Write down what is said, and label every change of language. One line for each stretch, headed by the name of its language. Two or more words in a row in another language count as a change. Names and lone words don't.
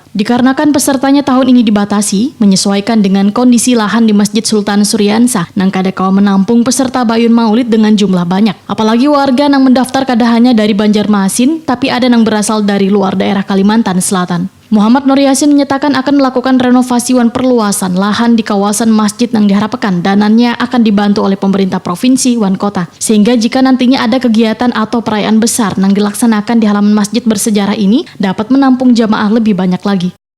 Indonesian: Dikarenakan pesertanya tahun ini dibatasi, menyesuaikan dengan kondisi lahan di Masjid Sultan Suryansyah,
Banjar: nang kada kawa
Indonesian: menampung peserta Ba'ayun Maulid dengan jumlah banyak. Apalagi warga nang mendaftar kada hanya dari Banjarmasin, tapi ada nang berasal dari luar daerah Kalimantan Selatan. Muhammad Nur Yasin menyatakan akan melakukan renovasi wan perluasan lahan di kawasan masjid yang diharapkan dananya akan dibantu oleh pemerintah provinsi wan kota. Sehingga jika nantinya ada kegiatan atau perayaan besar yang dilaksanakan di halaman masjid bersejarah ini dapat menampung jamaah lebih banyak lagi.